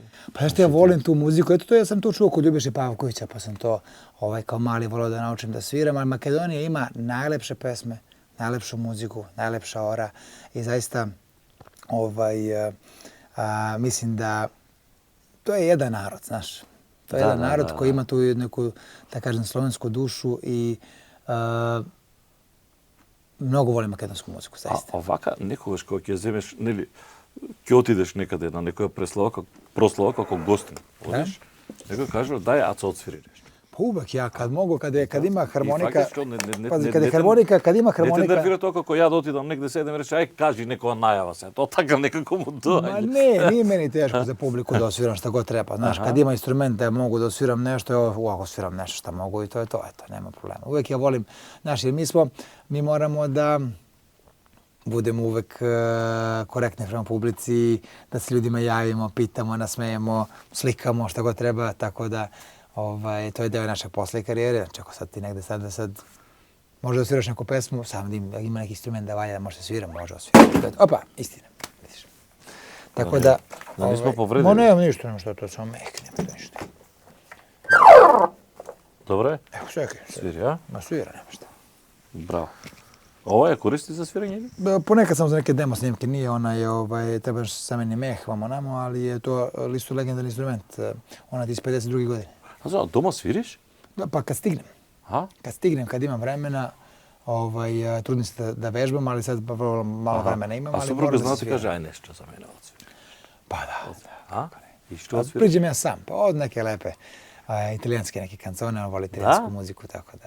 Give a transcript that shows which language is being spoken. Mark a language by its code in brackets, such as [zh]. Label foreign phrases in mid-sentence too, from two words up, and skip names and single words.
[sr] Pa ja što ja volim tu muziku, eto to ja sam to čuo kod Ljubiše Pavkovića, pa sam to kao mali volio da naučim da sviram, ali Makedonija ima najlepše pesme, najlepšu muziku, najlepša ora i zaista mislim da to je jedan narod, znaš. To je jedan narod koji ima tu neku, da kažem, slovensku dušu i mnogo volim makedonsku muziku, zaista. A ovaka, [mk] nekogаш kога ќе земеш, нели, ќе отидеш некаде на некоја прослава како гостин, одиш, некој кажува, дај, [sr] Aco odsviri нещо. Pa uvek ja, kad mogu, kad ima harmonika, fakat što pazi, kad ima harmonika... [mk] Не те нервира тоа како ја да отидам негде седем и рече, ај, кажи некоја најава се, тоа така некако му доаѓа. [sr] Ma ne, nije meni teško za publiku da osviram šta god treba. Znaš, kad ima instrument da mogu da osviram nešto, ako osviram nešto šta mogu i to je to, eto, nema problema. Uvek ja volim, znaš, jer mi moramo da budemo uvek korektni prema publici, da se ljudima javimo, pitamo, nasmejemo, slikamo šta god treba, tako da to je deo naše posle karijere. Znači, ako sad ti negde sad možda da sviraš neku pesmu, samo da ima neki instrument da valja, da može da svira, može da svira. Opa, istina. Vidiš. Tako da... Da nismo povredili. Ma nemam ništa, nema što to, samo nema ništa. [mk] Добре? [sr] Evo, čekaj. [mk] Свири, а? [sr] Ma svira, nema šta. [mk] Браво. Ова ја користи за свирење или? [sr] Ponekad sam za neke demo snimke, nije trebaš sameni meh, vamo namo, ali je to isto legendarni instrument. Ona ti iz 52. godine. [mk] А за дома свириш? [sr] Da, pa kad stignem. [mk] А? [sr] Kad stignem, kad imam vremena, trudim se da vežbam, ali sad vrlo malo vremena imam, [mk] А [sr] ali [mk] супруга [sr] moram da [mk] зна [sr] se [mk] ти каже, [sr] sviram. [mk] ај нешто за мене отсвири. [sr] Pa da. [mk] А? И што [sr] Pa [mk] отсвири? [sr] priđem ja sam, pa od neke lepe italijanske neke kancone, on voli italijansku muziku, tako da.